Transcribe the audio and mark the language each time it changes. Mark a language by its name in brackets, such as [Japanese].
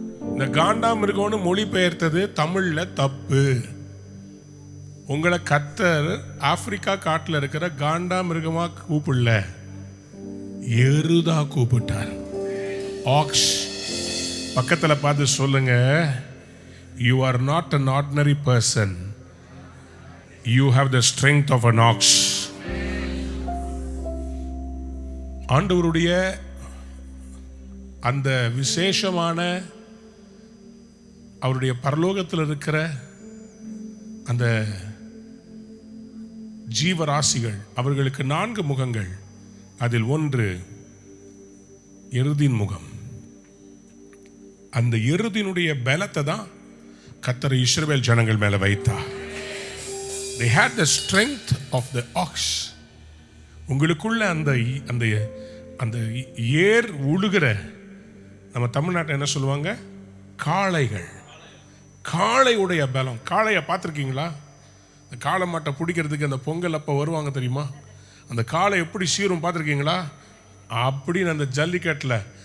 [Tamil] இந்த காண்டாமிருகம்னு மொழிபெயர்த்தது தமிழ்ல தப்பு. உங்களை கர்த்தர் ஆப்பிரிக்கா காட்டுல இருக்கிற காண்டாமிருகமா கூப்பிடல, எருதா கூப்பிட்டார். [English] Ox. [Tamil] பக்கத்துல பார்த்து சொல்லுங்க, [English] You are not an ordinary person, you have the strength of an ox. [Tamil] ஆண்டவருடைய அந்த விசேஷமான அவருடைய பரலோகத்தில் இருக்கிற அந்த ஜீவராசிகள், அவர்களுக்கு 4 முகங்கள். அதில் ஒன்று எருதின் முகம். அந்த எருதினுடைய பலத்தை தான் கர்த்தர் இஸ்ரவேல் ஜனங்கள் மேல வைத்தார். [English] They had the strength of the ox. [Tamil] உங்களுக்குள்ள அந்த அந்த அந்த ஏர் உழுகிற, நம்ம தமிழ்நாட்டில் என்ன சொல்லுவாங்க? காளைகள். காளையுடைய பலம். காளையை பார்த்துருக்கீங்களா? அந்த காளை மாட்டை பிடிக்கிறதுக்கு அந்த பொங்கல் அப்போ வருவாங்க தெரியுமா? அந்த காளை எப்படி சீரும் பார்த்துருக்கீங்களா? அப்படின்னு அந்த ஜல்லிக்கட்டில்